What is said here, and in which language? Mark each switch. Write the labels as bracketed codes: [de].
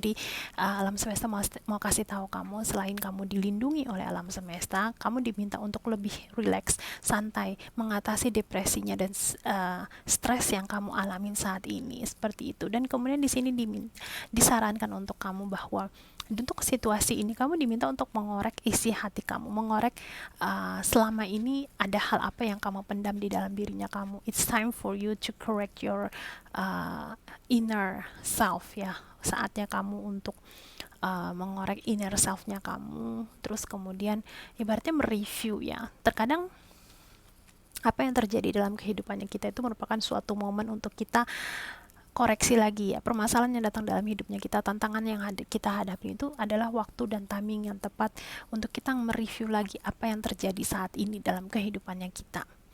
[id] Jadi alam semesta mau kasih tahu kamu, selain kamu dilindungi oleh alam semesta, kamu diminta untuk lebih relax, santai, mengatasi depresinya dan stres yang kamu alamin saat ini, seperti itu. Dan kemudian di sini disarankan untuk kamu bahwa untuk situasi ini kamu diminta untuk mengorek isi hati kamu, mengorek selama ini ada hal apa yang kamu pendam di dalam dirinya kamu. [en] It's time for you to correct your inner self ya. [id] Saatnya kamu untuk mengorek inner self-nya kamu, terus kemudian ibaratnya mereview ya. Terkadang apa yang terjadi dalam kehidupannya kita itu merupakan suatu momen untuk kita koreksi lagi ya, permasalahan yang datang dalam hidupnya kita, tantangan yang kita hadapi itu adalah waktu dan timing yang tepat untuk kita mereview lagi apa yang terjadi saat ini dalam kehidupannya kita.